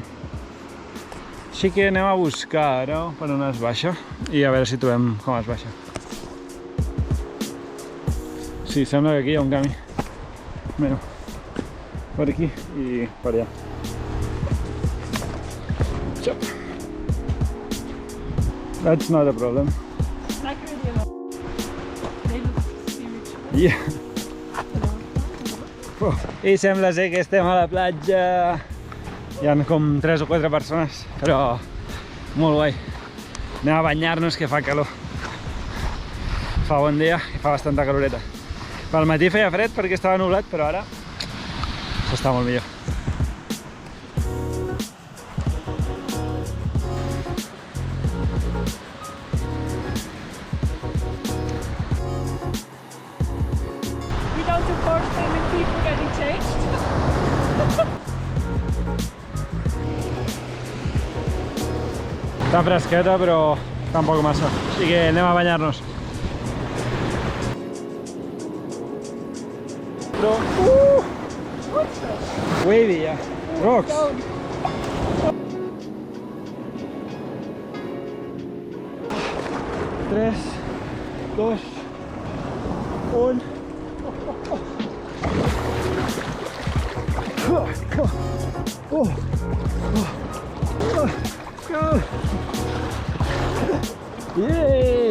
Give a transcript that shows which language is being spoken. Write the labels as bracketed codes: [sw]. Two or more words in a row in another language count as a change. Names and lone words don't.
[ca] Així que anem a buscar ara per on es baixa i a veure si trobem com es baixa. Sí, sembla que aquí hi ha un camí. Mira, per aquí i per allà. Xop. [en] That's not a problem. Like really a lot. They look spiritual. Yeah. [ca] I sembla ser que estem a la platja. Hi ha com 3 o 4 persones, però molt guai. Anem a banyar-nos que fa calor. Fa bon dia i fa bastanta caloreta. Pel matí feia fred perquè estava nublat, però ara s'està molt millor. [en] We don't support family people getting changed. [ca] Està fresqueta, però tampoc massa. Així que anem a banyar-nos. Però... Wavy, ja. Rocks. 3, 2, 1. Yay!